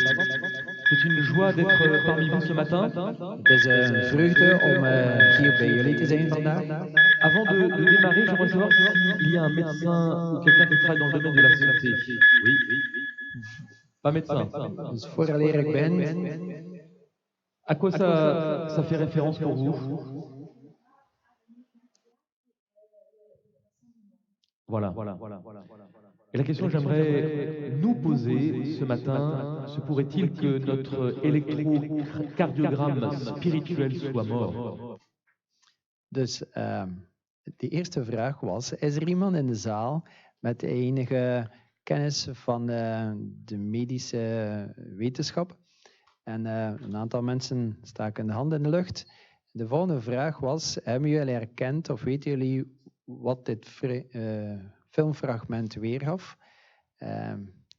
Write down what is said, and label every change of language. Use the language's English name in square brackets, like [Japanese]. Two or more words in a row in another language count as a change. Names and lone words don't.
[French] C'est une joie d'être parmi vous ce matin. [Dutch] Het is een vreugde om hier bij jullie te zijn vandaag. [French] Avant de démarrer, j'aimerais savoir s'il y a un médecin ou quelqu'un qui travaille dans le domaine de la santé. Oui. Pas médecin. [Dutch] Dus vooraleer ik begin, [French] À quoi ça fait référence pour vous? Voilà. Et la question que j'aimerais nous poser ce matin, se pourrait-il que notre électrocardiogramme spirituel soit mort? [Dutch] dus de eerste vraag was, is er iemand in de zaal met enige kennis van de medische wetenschap? En een aantal mensen staken de hand in de lucht. De volgende vraag was, hebben jullie herkend of weten jullie wat dit filmfragment weergaf?